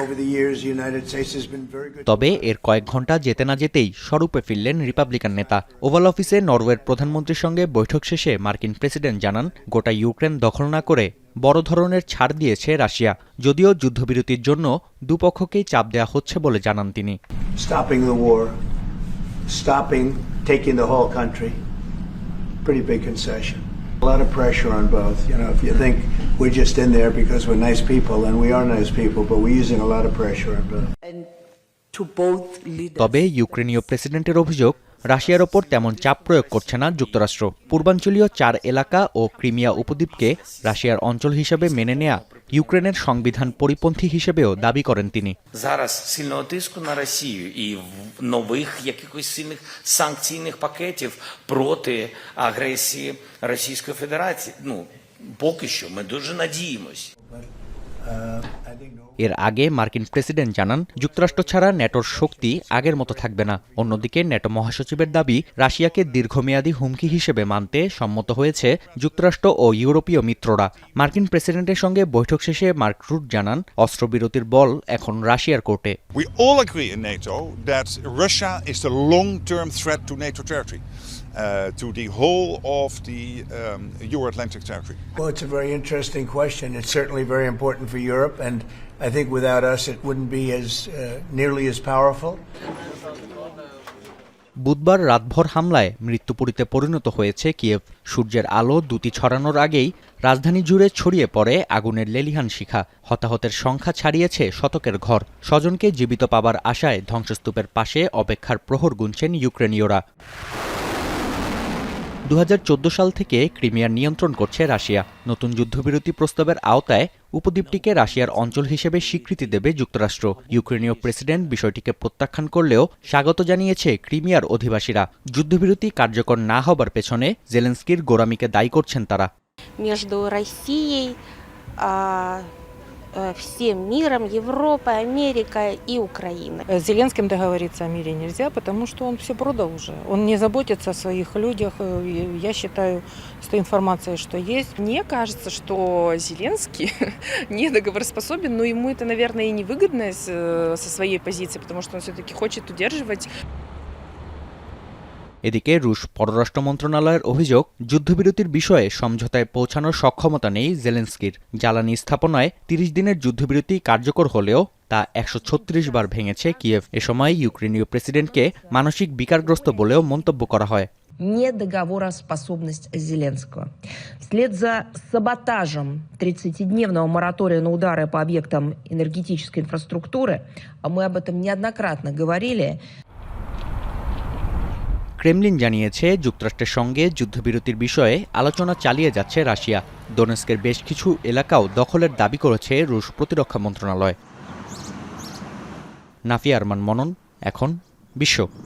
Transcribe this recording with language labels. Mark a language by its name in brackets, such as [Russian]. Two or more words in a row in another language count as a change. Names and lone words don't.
[Bangla] তবে এর কয়েক ঘণ্টা যেতে না যেতেই স্বরূপে ফিরলেন রিপাবলিকান নেতা। ওভাল অফিসে নরওয়ের প্রধানমন্ত্রীর সঙ্গে বৈঠক শেষে মার্কিন প্রেসিডেন্ট জানান, গোটা ইউক্রেন দখল না করে বড় ধরনের ছাড় দিয়েছে রাশিয়া। যদিও যুদ্ধবিরতির জন্য দুপক্ষকেই চাপ দেওয়া হচ্ছে বলে জানান তিনি। [English] A lot of pressure on both. You know, if you think we're just in there because we're nice people, and we are nice people, but we're using a lot of pressure on both. [Bangla] তবে ইউক্রেনীয় প্রেসিডেন্টের অভিযোগ, রাশিয়ার ওপর তেমন চাপ প্রয়োগ করছে না যুক্তরাষ্ট্র। পূর্বাঞ্চলীয় 4 এলাকা ও ক্রিমিয়া উপদ্বীপকে রাশিয়ার অঞ্চল হিসেবে মেনে নেয়া ইউক্রেনের সংবিধান পরিপন্থী হিসেবেও দাবি করেন তিনি। [Ukrainian] Зараз сильного тиску на Росію і нових якихось сильних санкційних пакетів проти агресії Російської Федерації. Ну, поки що ми дуже надіємось. [Bangla] এর আগে মার্কিন প্রেসিডেন্ট জানান, যুক্তরাষ্ট্র ছাড়া ন্যাটোর শক্তি আগের মতো থাকবে না। অন্যদিকে ন্যাটো মহাসচিবের দাবি, রাশিয়াকে দীর্ঘমেয়াদী হুমকি হিসেবে মানতে সম্মত হয়েছে যুক্তরাষ্ট্র ও ইউরোপীয় মিত্ররা। মার্কিন প্রেসিডেন্টের সঙ্গে বৈঠক শেষে মার্ক রুট জানান, অস্ত্রবিরতির বল এখন রাশিয়ার কোর্টে। [English] We all agree in NATO that Russia is the long-term threat to NATO territory. To the whole of the Euro-Atlantic territory? Well, it's a very interesting question. It's certainly very important for Europe, and I think without us it wouldn't be as nearly as powerful. [Bangla] বুধবার রাতভর হামলায় মৃত্যুপুরীতে পরিণত হয়েছে কিয়েভ। সূর্যের আলো দুটি ছড়ানোর আগেই রাজধানী জুড়ে ছড়িয়ে পড়ে আগুনের লেলিহান শিখা। হতাহতের সংখ্যা ছাড়িয়েছে শতকের ঘর। স্বজনকে জীবিত পাবার আশায় ধ্বংসস্তূপের পাশে অপেক্ষার প্রহর গুনছেন ইউক্রেনীয়রা। 2014 সাল থেকে ক্রিমিয়ার নিয়ন্ত্রণ করছে রাশিয়া। নতুন যুদ্ধবিরতি প্রস্তাবের আওতায় উপদ্বীপটিকে রাশিয়ার অঞ্চল হিসেবে স্বীকৃতি দেবে যুক্তরাষ্ট্র। ইউক্রেনীয় প্রেসিডেন্ট বিষয়টিকে প্রত্যাখ্যান করলেও স্বাগত জানিয়েছে ক্রিমিয়ার অধিবাসীরা। যুদ্ধবিরতি কার্যকর না হবার পেছনে জেলেনস্কির গোঁড়ামিকে দায়ী করছেন তারা। [Russian] всем миром, Европой, Америкой и Украиной. С Зеленским договориться о мире нельзя, потому что он все продал уже. Он не заботится о своих людях. Я считаю, с той информацией, что есть. Мне кажется, что Зеленский не договороспособен, но ему это, наверное, и невыгодно со своей позиции, потому что он все-таки хочет удерживать. [Bangla] এদিকে রুশ পররাষ্ট্র মন্ত্রণালয়ের অভিযোগ, যুদ্ধবিরতির বিষয়ে সমঝোতায় পৌঁছানোর সক্ষমতা নেই জেলেনস্কির। জ্বালানি স্থাপনায় 30 দিনের যুদ্ধবিরতি কার্যকর হলেও তা 136 বার ভেঙেছে কিয়েভ। এ সময় ইউক্রেনীয় প্রেসিডেন্টকে মানসিক বিকারগ্রস্ত বলেও মন্তব্য করা হয়। [Russian] Недоговороспособность Зеленского. Вслед за саботажем 30-дневного моратория на удары по объектам энергетической инфраструктуры, а мы об этом неоднократно говорили, [Bangla] ক্রেমলিন জানিয়েছে, যুক্তরাষ্ট্রের সঙ্গে যুদ্ধবিরতির বিষয়ে আলোচনা চালিয়ে যাচ্ছে রাশিয়া। দোনেস্কের বেশ কিছু এলাকাও দখলের দাবি করেছে রুশ প্রতিরক্ষা মন্ত্রণালয়। নাফিয়া আরমান মনন, এখন বিশ্ব।